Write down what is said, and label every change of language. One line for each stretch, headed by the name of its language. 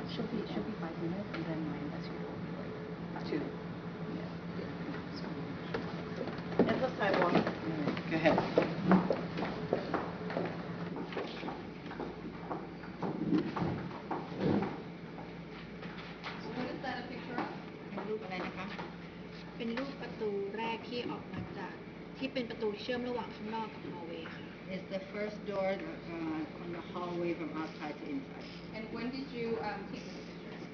English: She'll be 5 minutes and then my investigator will be like 2. And the sidewalk. Go ahead. What is that a picture of?
Thai: เป็นรูปอะไรนะคะ เป็นรูปประตูแรกที่ออกมาจากที่เป็นประตูที่เชื่อมระหว่างข้างนอกกับ hallway ค่ะ
English: It's the first door from the hallway from outside to inside. And when did you take this picture?